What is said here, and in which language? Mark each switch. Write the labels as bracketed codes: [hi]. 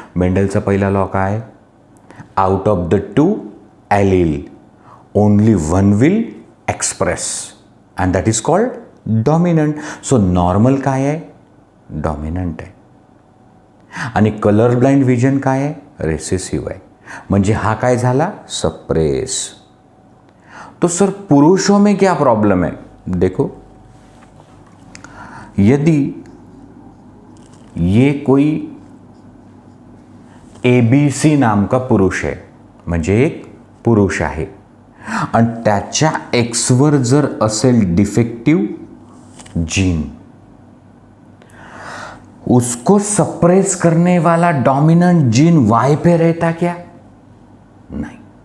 [mr] मेंडलचा पहिला लॉ काय? [en] Out of the 2 allele only 1 will express and that is called dominant. [mr] So normal काय आहे? Dominant आहे. आणि कलर ब्लाइंड विजन काय आहे? रेसेसिव्ह आहे. म्हणजे हा काय झाला? सप्रेस. [hi] तो सर पुरुषों में क्या प्रॉब्लम है? देखो, यदि ये कोई ABC नाम का पुरुष है, [mr] म्हणजे एक पुरुष आहे आणि त्याच्या एक्सवर जर असेल डिफेक्टिव्ह जीन, [hi] उसको सप्रेस करने वाला डोमिनेंट जीन वाई पे रहता क्या? नहीं.